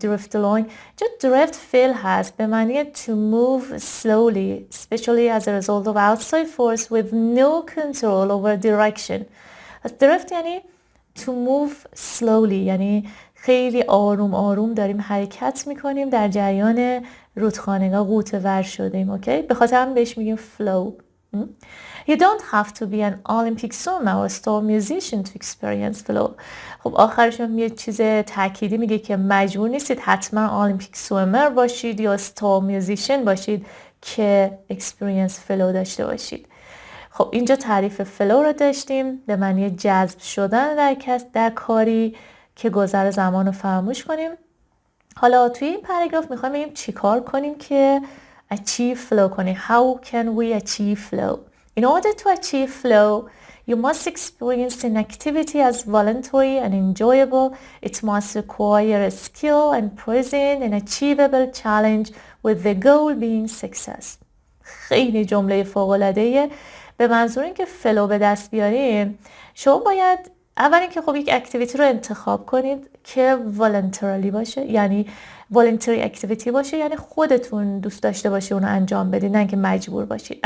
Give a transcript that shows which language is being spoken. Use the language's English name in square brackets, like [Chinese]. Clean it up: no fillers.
[English] drift along چه drift [Persian] فعل هست به معنی [English] to move slowly especially as a result of outside force with no control over direction. [Persian] drift یعنی to move slowly یعنی خیلی آروم آروم داریم حرکت میکنیم در جریان رودخانه، غوطه ور شدیم. اوکی، به خاطر هم بهش میگیم flow. [English] You don't have to be an Olympic swimmer or star musician to experience flow. [Persian] خب آخرش هم یه چیز تأکیدی میگه که مجبور نیستید حتما Olympic swimmer باشید یا star musician باشید که experience flow داشته باشید. خب اینجا تعریف flow رو داشتیم به معنی جذب شدن در کاری که گذر زمان رو فراموش کنیم. حالا توی این پاراگراف میخوایم بگیم چی کار کنیم که achieve flow کنیم. [English] How can we achieve flow? In order to achieve flow, you must experience an activity as voluntary and enjoyable. It must require a skill and present an achievable challenge with the goal being success. [Persian] خیلی جمله فوق‌العاده‌ایه. به منظور اینکه فلو به دست بیاریم شما باید اول اینکه خب یک اکتیویتی رو انتخاب کنید که voluntarily باشه، یعنی voluntary activity باشه، یعنی خودتون دوست داشته باشید اون رو انجام بدید، نه اینکه مجبور باشید.